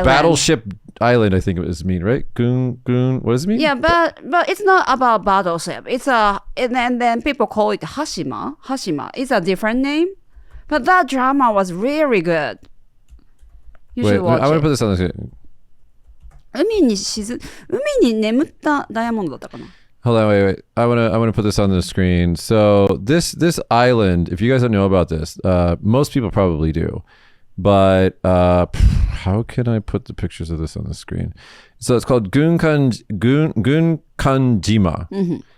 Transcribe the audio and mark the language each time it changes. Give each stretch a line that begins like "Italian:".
English: The Battleship Island, I think it was mean, right? Gun. What does it mean? Yeah, but it's not about battleship. And then people call it Hashima. Hashima. It's a different name. But that drama was really good. You should watch I'm going to put this on the screen.
Japanese: 海に眠ったダイヤモンドだったかな?
English: Hold on, wait. I want to put this on the screen. So this island, if you guys don't know about this, most people probably do. But how can I put the pictures of this on the screen? So it's called Gunkanjima. Mm-hmm.